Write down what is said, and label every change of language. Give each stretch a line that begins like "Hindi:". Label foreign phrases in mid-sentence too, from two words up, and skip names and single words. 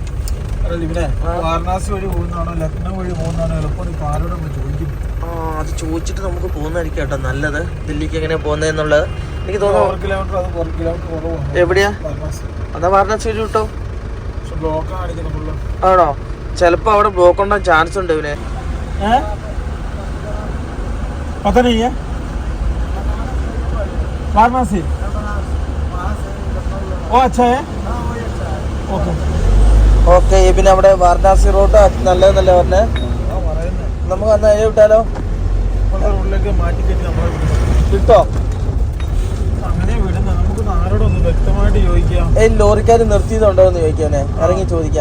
Malayalam: വാരണാസി വഴി പോകുന്നതാണോ ലക്നൗ വഴി പോകുന്നതാണോ എളുപ്പം ചോദിക്കും. അത് ചോദിച്ചിട്ട് നമുക്ക് പോകുന്നതായിരിക്കും കേട്ടോ നല്ലത്. ദില്ലിക്ക് എങ്ങനെയാ പോകുന്നതെന്നുള്ളത് എനിക്ക് തോന്നുന്നു. എവിടെയാ? അതാ വാരണാസി വഴി കിട്ടോ? ആണോ? ചിലപ്പോ അവിടെ ബ്ലോക്ക് ഉണ്ടാകാൻ ചാൻസ് ഉണ്ട് ഇവനെ.
Hindi: पता नहीं है वाराणसी। ओ अच्छा है, ओके
Malayalam: ഓക്കെ. പിന്നെ അവിടെ വാരണാസി റോഡ് നല്ലതെന്നല്ലേ പറഞ്ഞേ. നമുക്ക് അന്ന് അതിൽ വിട്ടാലോ? റോഡിലേക്ക് മാറ്റി കയറ്റി നമ്മളെ കിട്ടോ? അങ്ങനെ വിടുന്ന നമുക്ക് ആരോടൊന്ന് വ്യക്തമായിട്ട് ചോദിക്കാം. ലോറിക്കാർ നിർത്തിയതുണ്ടോ എന്ന് ചോദിക്കാനെ, ഇറങ്ങി ചോദിക്കാം.